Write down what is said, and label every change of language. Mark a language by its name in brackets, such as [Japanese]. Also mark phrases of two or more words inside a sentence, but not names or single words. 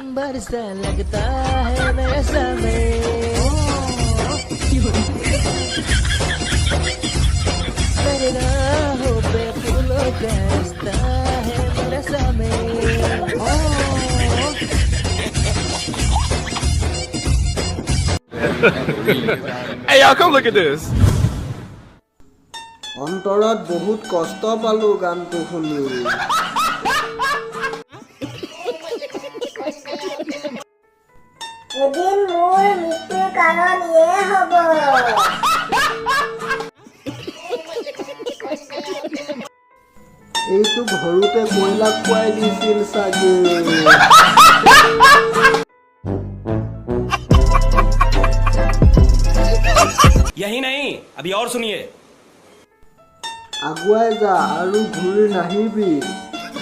[Hindi] प्यार सा लगता है वैसा में मेरे राहों पे फूलों का रास्ता है वैसा में [English] Hey y'all, come look at this. [Assamese] অন্তৰত বহুত কষ্ট পালো গানটো শুনি এদিন মোৰ মৃত্যুৰ কাৰণ ইয়ে হ'ব এইটো ঘৰুতে কয়লা খুৱাই দিছিল চাগে [Hindi] यही नहीं अभी और सुनिए [Assamese] আগুৱাই যা আৰু ঘূৰি নাহিবি